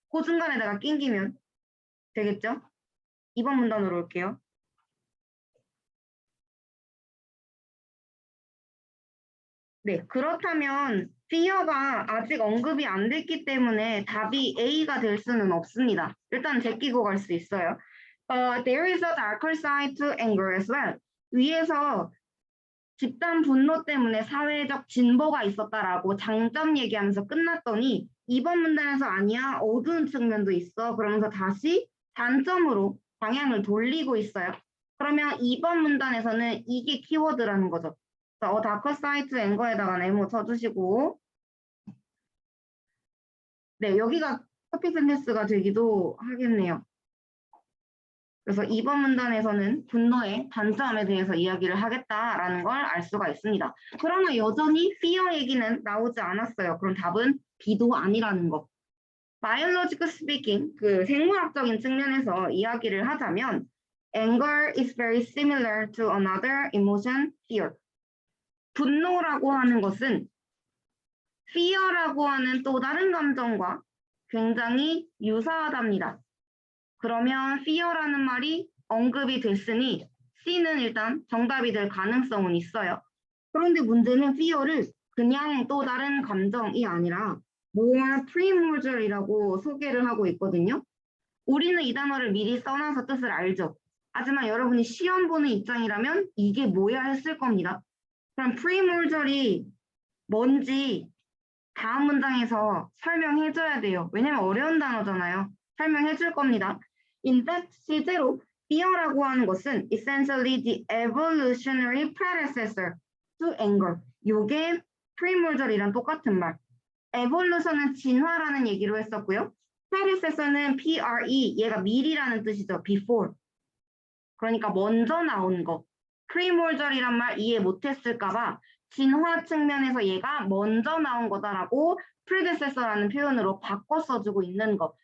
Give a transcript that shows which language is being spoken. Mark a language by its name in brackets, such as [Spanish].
[Korean] 그 중간에다가 낑기면 되겠죠? 2번 문단으로 올게요. 네, 그렇다면 fear가 아직 언급이 안 됐기 때문에 답이 A가 될 수는 없습니다. 일단 제끼고 갈 수 있어요. [English] There is a darker side to anger as well. [Korean] 위에서 집단 분노 때문에 사회적 진보가 있었다라고 장점 얘기하면서 끝났더니 이번 문단에서 아니야 어두운 측면도 있어 그러면서 다시 단점으로 방향을 돌리고 있어요. 그러면 이번 문단에서는 이게 키워드라는 거죠. 다크 사이트 앵거에다가 네모 쳐주시고 네 여기가 커피 센텐스가 되기도 하겠네요. 그래서 이번 문단에서는 분노의 단점에 대해서 이야기를 하겠다라는 걸 알 수가 있습니다. 그러나 여전히 fear 얘기는 나오지 않았어요. 그럼 답은 B도 아니라는 거. [English] Biological speaking, [Korean] 그 생물학적인 측면에서 이야기를 하자면 [English] anger is very similar to another emotion, fear. [Korean] 분노라고 하는 것은 fear라고 하는 또 다른 감정과 굉장히 유사하답니다. 그러면 fear라는 말이 언급이 됐으니 C는 일단 정답이 될 가능성은 있어요. 그런데 문제는 fear를 그냥 또 다른 감정이 아니라 more primordial이라고 소개를 하고 있거든요. 우리는 이 단어를 미리 써놔서 뜻을 알죠. 하지만 여러분이 시험 보는 입장이라면 이게 뭐야 했을 겁니다. 그럼 primordial이 뭔지 다음 문장에서 설명해줘야 돼요. 왜냐면 어려운 단어잖아요. 설명해줄 겁니다. [English] In fact, [Korean] 실제로 fear라고 하는 것은 [English] essentially the evolutionary predecessor to anger. [Korean] 이게 primordial이랑 똑같은 말. evolution은 진화라는 얘기로 했었고요. predecessor는 pre, 얘가 미리라는 뜻이죠. before. 그러니까 먼저 나온 거. primordial이란 말 이해 못했을까봐 진화 측면에서 얘가 먼저 나온 거다라고 predecessor라는 표현으로 바꿔 써주고 있는 거.